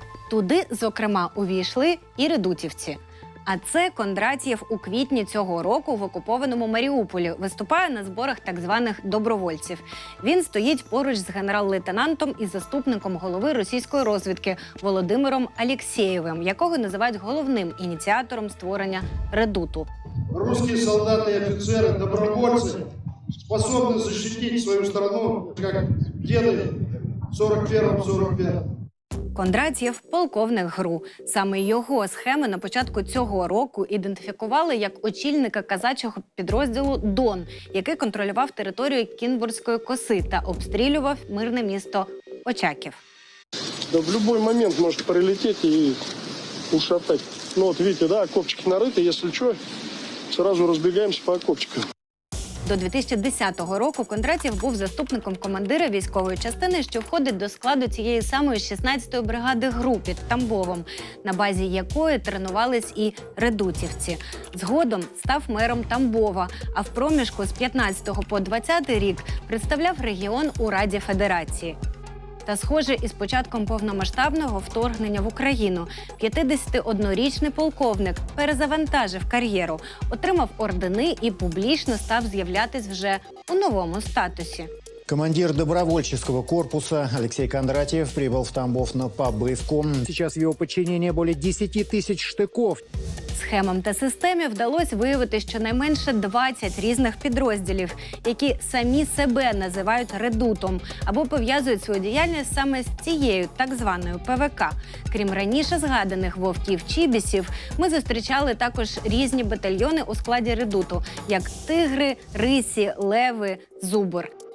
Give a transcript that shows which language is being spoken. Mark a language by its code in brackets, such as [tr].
[uk] Туди, зокрема, увійшли і редутівці. А це Кондратєв у квітні цього року в окупованому Маріуполі виступає на зборах так званих добровольців. Він стоїть поруч з генерал-лейтенантом і заступником голови російської розвідки Володимиром Алєксєєвим, якого називають головним ініціатором створення редуту. [ru] Русские солдаты и офицеры, добровольцы, способны защитить свою страну, как деды в 41-45. [uk] Кондратєв – полковник ГРУ. Саме його схеми на початку цього року ідентифікували як очільника казачого підрозділу «Дон», який контролював територію Кінбурзької коси та обстрілював мирне місто Очаків. [ru] Да в любой момент может прилететь и ушатать. Ну вот видите, да, окопчики нарыты, если что, сразу разбегаемся по окопчикам. [uk] До 2010 року Кондратєв був заступником командира військової частини, що входить до складу цієї самої 16-ї бригади ГРУ під Тамбовом, на базі якої тренувались і редутівці. Згодом став мером Тамбова, а в проміжку з 15 по 20 рік представляв регіон у Раді Федерації. Та, схоже, із початком повномасштабного вторгнення в Україну 51-річний полковник перезавантажив кар'єру, отримав ордени і публічно став з'являтись вже у новому статусі. [ru] Командир добровольческого корпуса Алексей Кондратьев прибыл в Тамбов на побывку. Сейчас в его подчинении более 10 тысяч штыков. [uk] Схемам та системі вдалося виявити щонайменше 20 різних підрозділів, які самі себе називають редутом або пов'язують свою діяльність саме з цією так званою ПВК. Крім раніше згаданих вовків-чібісів, ми зустрічали також різні батальйони у складі редуту, як тигри, рисі, леви, зубр.